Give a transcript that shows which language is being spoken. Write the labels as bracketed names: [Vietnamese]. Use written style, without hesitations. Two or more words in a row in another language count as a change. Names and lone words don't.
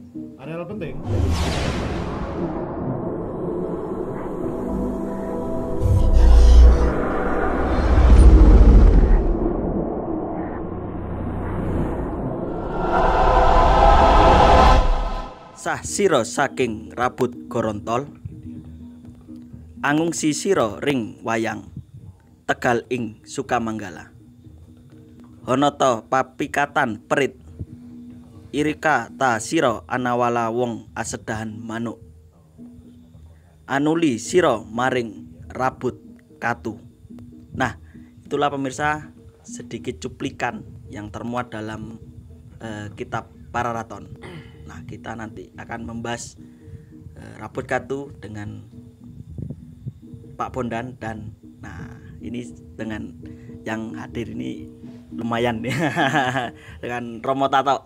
[Indonesian] Areal penting. [Kawi] Sah sira saking Rabut Gorontol, angungsi sira ring wayang, Tegal ing Sukamanggala. Honata papikatan perit, irika ta sira anawala wong asedahan manuk. Anuli sira maring Rabut Katu. [Indonesian] Nah, itulah pemirsa sedikit cuplikan yang termuat dalam kitab Pararaton. Nah, kita nanti akan membahas Rabut Katu dengan Pak Bondan dan nah ini dengan yang hadir ini lumayan ya dengan Romo Tato.